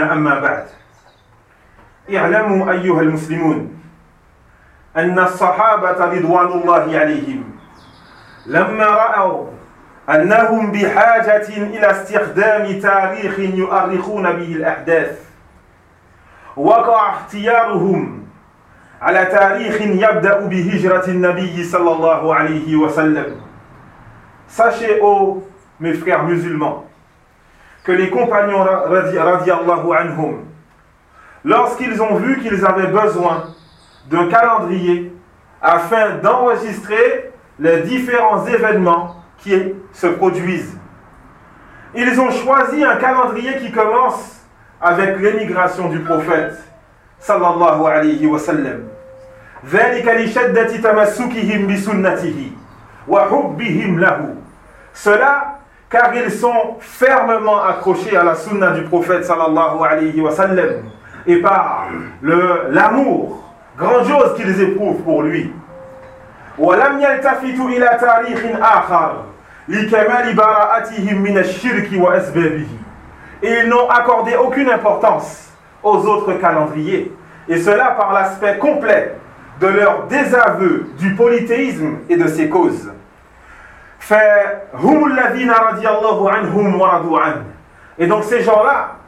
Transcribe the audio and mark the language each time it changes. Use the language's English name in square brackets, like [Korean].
[Arabic] أما بعد، اعلموا أيها المسلمون أن الصحابة رضوان الله عليهم لما رأوا أنهم بحاجة إلى استخدام تاريخ يؤرخون به الأحداث، وقع اختيارهم على تاريخ يبدأ بهجرة النبي صلى الله عليه وسلم. [French] Sachez, ô mes frères musulmans, que les compagnons radiallahu anhum, lorsqu'ils ont vu qu'ils avaient besoin d'un calendrier afin d'enregistrer les différents événements qui se produisent, ils ont choisi un calendrier qui commence avec l'émigration du prophète [Arabic] صلى الله عليه وسلم. ذلك لشدة تمسكهم بسنته وحبهم له. [French] Cela car ils sont fermement accrochés à la sunna du prophète sallallahu alayhi wa sallam et par l'amour grandiose qu'ils éprouvent pour lui. [Arabic] ولم يلتفتوا إلى تاريخ آخر لكمال براءتهم من الشرك وأسبابه. [French] Et ils n'ont accordé aucune importance aux autres calendriers, et cela par l'aspect complet de leur désaveu du polythéisme et de ses causes. [Arabic] Fa hum alladhina radiyallahu anhum wa radu an. [French] Et donc ces gens-là